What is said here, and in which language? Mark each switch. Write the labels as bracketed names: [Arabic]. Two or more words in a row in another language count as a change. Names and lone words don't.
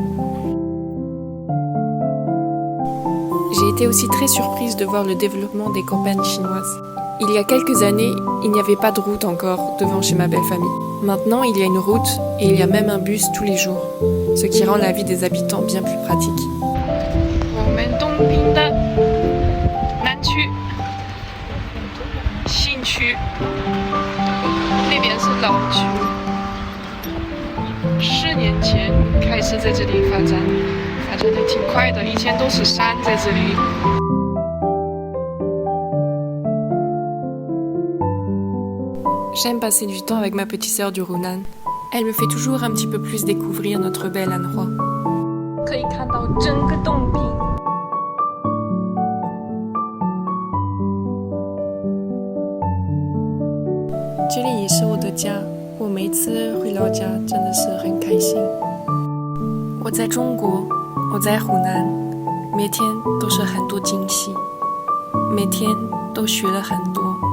[French] J'ai été aussi très surprise de voir le développement des campagnes chinoises. Il y a quelques années, il n'y avait pas de route encore devant chez ma belle famille. Maintenant, il y a une route et il y a même un bus tous les jours, ce qui rend la vie des habitants bien plus pratique. [Chinese] 我们东平的南区、新区，那边是老区。4年前开始在这里发展的挺快的，以前都是山在这里。 [French] J'aime passer du temps avec ma petite sœur du Hunan. Elle me fait toujours un petit peu plus découvrir notre bel endroit. [Chinese] 可以看到整个东平。这里也是我的家，我每次回老家真的是很开心。我在中国，我在湖南，每天都是很多惊喜，每天都学了很多。